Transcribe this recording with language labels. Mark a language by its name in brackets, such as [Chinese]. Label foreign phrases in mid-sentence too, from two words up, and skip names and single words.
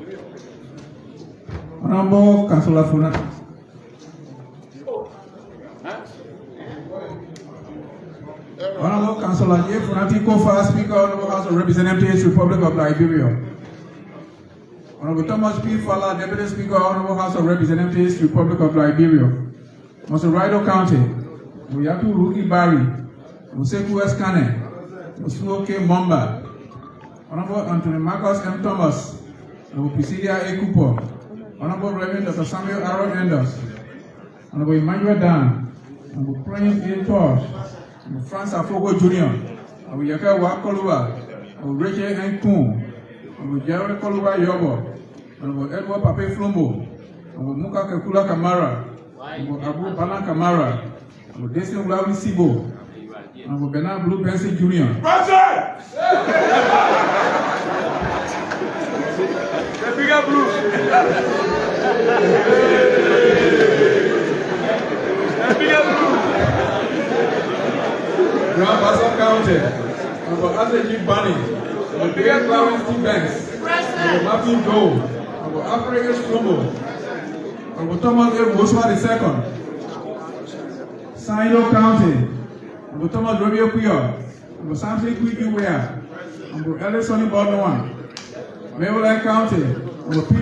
[English] Honorable Councillor Funati. Honorable Councillor J. Funati Koffa, Speaker, Honorable House of Representatives, Republic of Liberia. Honorable Thomas P. Fala, Deputy Speaker, Honorable House of Representatives, Republic of Liberia. Mr. Rido County, Muyatu Ruki Barry, Museku Eskane, Musuoke Momba, Honorable Anthony Marcus M. Thomas, Honorable Pisidia Ekupo, Honorable Reverend Dr. Samuel Aaron Enders, Honorable Emmanuel Dan, Honorable Prince A. Tosh, Honorable Francis Afogo Jr., Honorable Yaka Wakoluwa, Honorable Rachel N. Koon, Honorable Jerry Koluwa Yobo, Honorable Edward Pape Flumbo, Honorable Muka Kekula Kamara, Honorable Abu Bala Kamara, Honorable Destiny Ulawi Sibo, Honorable Bernard Blue Benson Jr. Present! The bigger blue. The bigger blue. Grand Basin County, Honorable Azeji Bani, Honorable Bigger Clarence T. Banks, Honorable Matthew Joe, Honorable Alfred H. Flumbo, Honorable Thomas A. Woswa II, Saido County, Honorable Thomas Romeo Kuyo, Honorable Samson Kwiki Wea, Honorable Ellis Sonny Baldwin, Maryland County, Honorable P.